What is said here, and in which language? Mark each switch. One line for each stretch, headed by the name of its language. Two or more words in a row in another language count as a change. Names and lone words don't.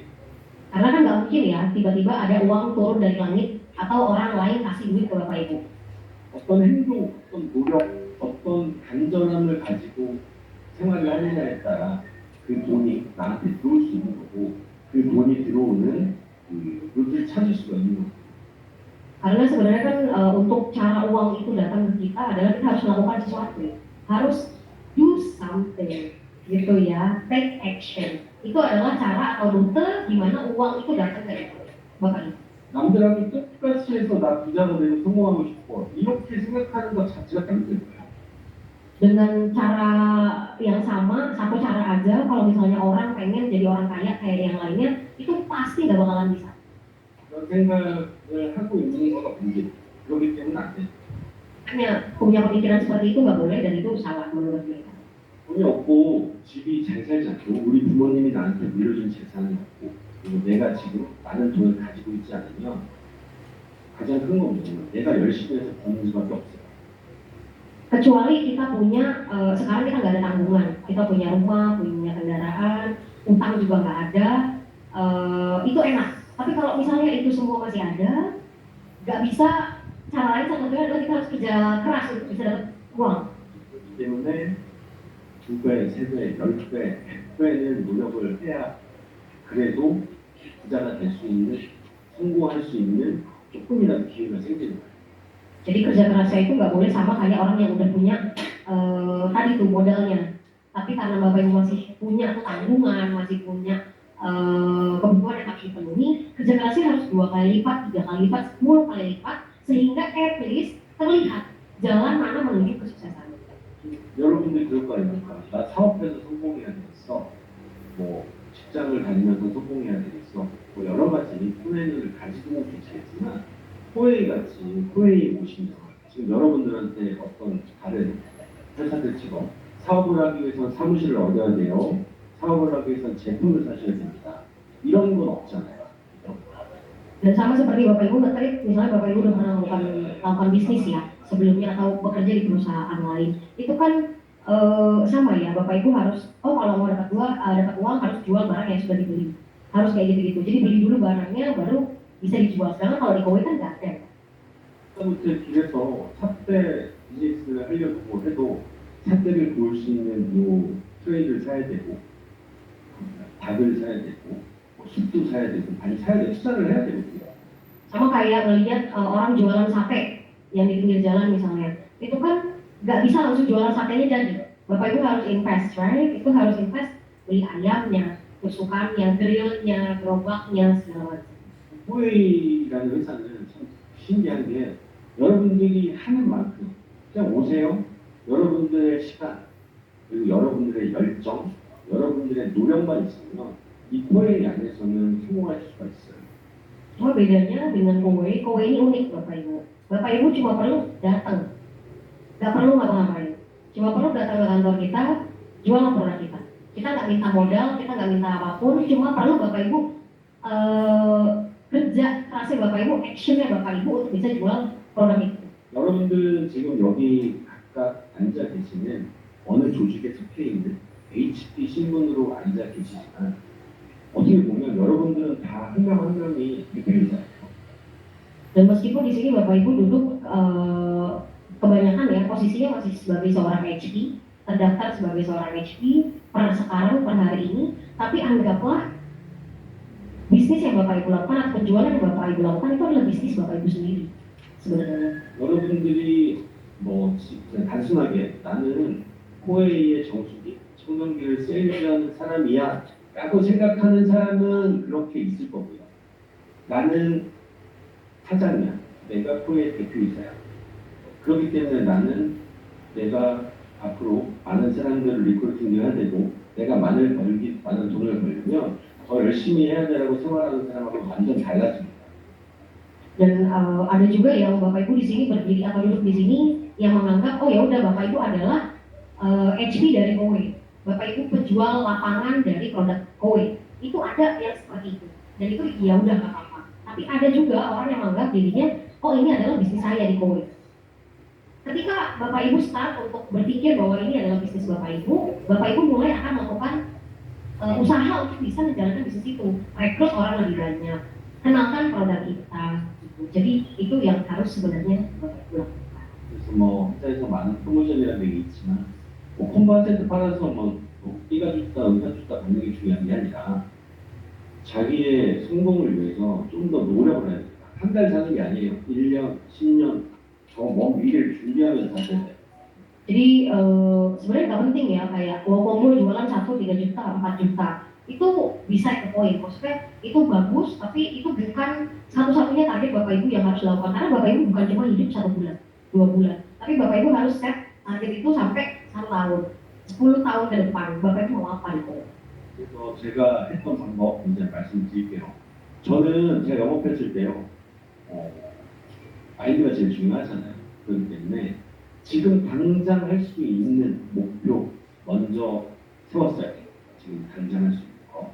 Indonesian: Karena kan nggak mungkin ya, tiba-tiba ada uang turun dari langit atau orang lain kasih duit ke Bapak Ibu.
Korean: 어떤 행동, 어떤 노력, 어떤 간절함을 가지고 생활을 하느냐에 따라 그 돈이 나한테 들어올 수 있는 거고 그 돈이 들어오는 그 루트를 찾을 수가 있는 거고.
Indonesian: Karena sebenarnya kan untuk cara uang itu datang ke kita adalah kita harus melakukan sesuatu, harus
English: do something,
Indonesian: gitu ya,
English: take action.
Indonesian: Itu adalah cara atau rute di mana uang itu datang ke Bapak Ibu.
Korean: 남들하고 똑같이 해서 나 부자가 되고 성공하고 싶어 이렇게 생각하는 것 자체가 힘든 거예요.
Indonesian: Dengan cara yang sama, satu cara aja, kalau misalnya orang pengen jadi orang kaya kayak yang lainnya, itu pasti nggak bakalan bisa.
Korean: 그런 생각을 하고 있는 거가 문제예요. 그렇기 때문에 안 돼요.
Indonesian: Hanya punya pemikiran seperti itu nggak boleh dan itu salah menurut mereka.
Korean: 돈이 없고 집이 잘 살지 않고 우리 부모님이 나한테 물려준 재산이 없고 그리고 내가 지금 많은 돈을 가지고 있지 않으면 가장 큰 건 뭐냐면 내가 열심히 해서 버는 수밖에 없어요.
Indonesian: Kecuali kita punya, sekarang kita nggak ada tanggungan, kita punya rumah, punya kendaraan, utang juga nggak ada, itu enak. Tapi kalau misalnya itu semua masih ada, nggak bisa, cara lain satu-satunya adalah kita harus kerja keras untuk bisa dapat uang.
Korean: 그렇기 때문에 2배, 3배, 10배, 100배는 노력을 해야 그래도 부자가 될 수 있는, 성공할 수 있는 조금이라도 기회가 생기는 거예요.
Indonesian: Jadi kerja kerasnya itu nggak boleh sama kayak orang yang udah punya tadi tuh modalnya. Tapi karena Bapak Ibu masih punya tuh tanggungan, masih punya kebutuhan yang harus dipenuhi, kerja kerasnya harus 2 kali lipat, 3 kali lipat, 10 kali lipat, sehingga
English: at least
Indonesian: terlihat jalan mana menuju kesuksesan.
Korean: 여러분들 그럴 거 아닙니까? 나 사업해서 성공해야 되겠어. 뭐 직장을 다니면서 성공해야 되겠어. 뭐 여러 가지 플랜을 가지고 계시겠지만 코웨이 같이 코웨이 오시면 지금 여러분들한테 어떤 다른 회사들처럼 사업을 하기 위해서 사무실을 얻어야 돼요. 사업을 하기 위해서 제품을 사셔야 됩니다. 이런 건 없잖아요.
Indonesian: Dan sama seperti Bapak Ibu nge-trip, misalnya Bapak Ibu udah pernah melakukan bisnis ya sebelumnya atau bekerja di perusahaan lain, itu kan sama ya, Bapak Ibu harus, kalau mau dapat uang harus jual barang yang sudah dibeli, harus kayak gitu-gitu. Jadi beli dulu barangnya baru bisa dijual. Sedangkan kalau di Kowe kan nggak ada.
Korean: 부터 길에서 삿대 비즈니스를 하려고 해도 삿대를 구울 수 있는 요 트레이를 사야 되고 닭을 사야 되고 숲도 사야 되고 많이 사야 되고 투자를 해야 되거든요.
Indonesian: Sama kayak ngelihat orang jualan sate yang di pinggir jalan misalnya, itu kan nggak bisa langsung jualan satenya jadi. Bapak Ibu harus
English: invest, right?
Indonesian: Itu harus invest, beli ayamnya, tusukannya, grillnya, gerobaknya, segala macam.
Korean: 코웨이라는 회사는 참 신기한 게 여러분들이 하는 만큼 그냥 오세요. 여러분들의 시간 그리고 여러분들의 열정, 여러분들의 노력만 있으면 이 코웨이 안에서는 성공할 수가 있어요.
Indonesian: Cuma bedanya dengan Kowe ini unik Bapak Ibu. Bapak Ibu cuma perlu datang, nggak perlu ngapa-ngapain. Cuma perlu datang ke kantor kita, jual produk kita. Kita nggak minta modal, kita nggak minta apapun, cuma perlu Bapak Ibu kerja kerasnya Bapak Ibu, actionnya Bapak Ibu untuk bisa jual produk itu.
Korean: 여러분들 지금 여기 각각 앉아 계시는 어느 조직에 속해 있는 HP 신분으로 앉아 계시지만 어떻게 보면 여러분들은 다 한 명 한 명이 대표이사예요.
Indonesian: Dan meskipun di sini Bapak Ibu duduk kebanyakan ya posisinya masih sebagai seorang HP, terdaftar sebagai seorang HP per sekarang per hari ini, tapi anggaplah bisnis yang Bapak Ibu lakukan atau penjualan yang Bapak Ibu lakukan itu adalah bisnis Bapak Ibu sendiri sebenarnya.
Korean: 여러분들이 뭐 그냥 단순하게 나는 코웨이의 정수기, 청정기를 세일즈하는 사람이야 라고 생각하는 사람은 그렇게 있을 거고요. 나는 사장이야. 내가 코웨이 대표이사야. 그렇기 때문에 나는 내가 앞으로 많은 사람들을 리크루팅을 해야 되고 내가 많은 돈을 벌려면 더 열심히 해야 되라고 생각하는 사람하고 완전 달라집니다.
Indonesian: Dan ada juga yang Bapak Ibu di sini berdiri atau duduk di sini yang menganggap oh ya udah Bapak Ibu adalah HP dari Kowe. Bapak Ibu penjual lapangan dari produk Kowe. Itu ada yang seperti itu. Dan itu ya udah nggak apa-apa. Tapi ada juga orang yang menganggap dirinya oh ini adalah bisnis saya di Kowe. Ketika Bapak Ibu start untuk berpikir bahwa ini adalah bisnis Bapak Ibu mulai akan melakukan usaha untuk bisa menjalankan bisnis itu, rekrut orang lebih banyak, kenalkan produk kita. Gitu. Jadi itu yang harus sebenarnya Bapak Ibu lakukan.
Korean: 그래서 뭐 회사에서 많은 프로모션이라는 게 있지만 뭐 콤바센트 팔아서 뭐 띠가 좋다, 의사 좋다 받는 게 중요한 게 아니라 자기의 성공을 위해서 좀 더 노력을 해야 됩니다. 한 달 사는 게 아니에요. 1년, 10년 저 먼 미래를 준비하면서 사셔야 돼요.
Indonesian: Jadi sebenarnya nggak penting ya kayak mau jualan 1, 3 juta, 4 juta itu bisa ke poin. Maksudnya itu bagus, tapi itu bukan satu-satunya target Bapak Ibu yang harus dilakukan. Karena Bapak Ibu bukan cuma hidup 1 bulan, 2 bulan, tapi Bapak Ibu harus set target itu sampai 1 tahun, 10 tahun ke depan. Bapak Ibu mau apa gitu?
Korean: 그래서 제가 했던 방법 이제 말씀드릴게요. 저는 제가 영업했을 때요. 아이디어가 제일 중요하잖아요. 그렇기 때문에 지금 당장 할 수 있는 목표 먼저 세웠어야 돼요. 지금 당장 할 수 있는 거.